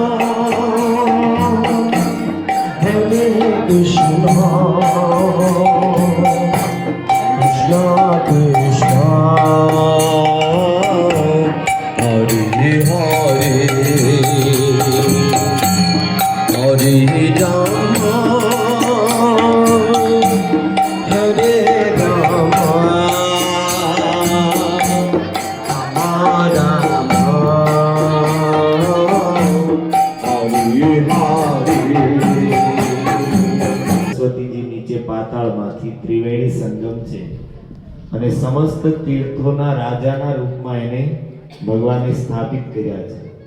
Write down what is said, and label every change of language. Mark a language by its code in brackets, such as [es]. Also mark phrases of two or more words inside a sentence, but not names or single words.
[gu] Hare Krishna, Krishna Krishna, Hare Hare, Hare Rama, Hare Rama, Rama સરસ્વતીજી નીચે પાતાળમાંથી ત્રિવેણી સંગમ છે અને સમસ્ત તીર્થોના રાજાના રૂપમાં એને ભગવાને સ્થાપિત કર્યા છે.